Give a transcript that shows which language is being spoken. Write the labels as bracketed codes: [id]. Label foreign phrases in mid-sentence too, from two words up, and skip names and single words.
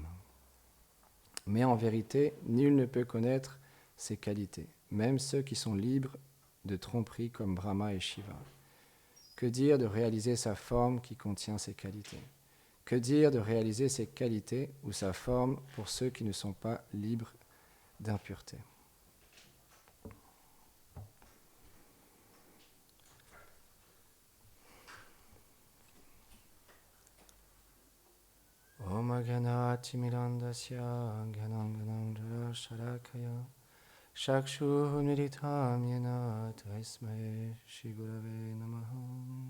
[fr] Mais en vérité, nul ne peut connaître ses qualités, même ceux qui sont libres de tromperie comme Brahma et Shiva. Que dire de réaliser sa forme qui contient ses qualités? Que dire de réaliser ses qualités ou sa forme pour ceux qui ne sont pas libres d'impureté? [sa] Om Agyanati Mirandasya Gyananganandra Sharakaya Shakshu Niritam Yena Tasmai Shri Gurave Namaha.